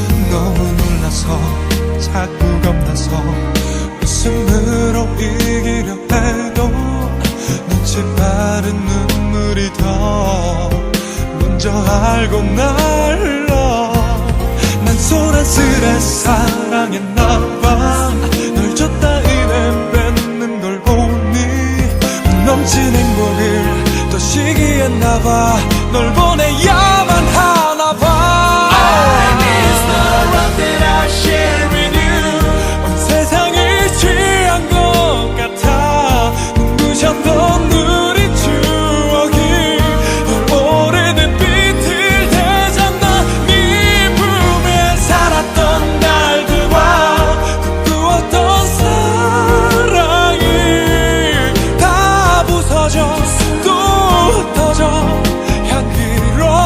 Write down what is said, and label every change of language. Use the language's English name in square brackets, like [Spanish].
[Korean] 너무 놀라서 자꾸 겁나서 웃음으로 이기려 해도 눈치 빠른 눈물이 더 먼저 알고 날 흘러. 난 소란스레 사랑했나봐. 널 줬다 이내 뺏는 걸 보니 넘친 행복을 더 시기했나봐. 널 보내야만 하나봐. [English] It's the love that I share with you. [Korean] 온 세상이 취한 것 같아. 눈부셨던 우리 추억이 오래된 빛을 되잖아. 네 품에 살았던 날들과 꿈꾸었던 사랑이 다 부서져 또 흩어져 향기로.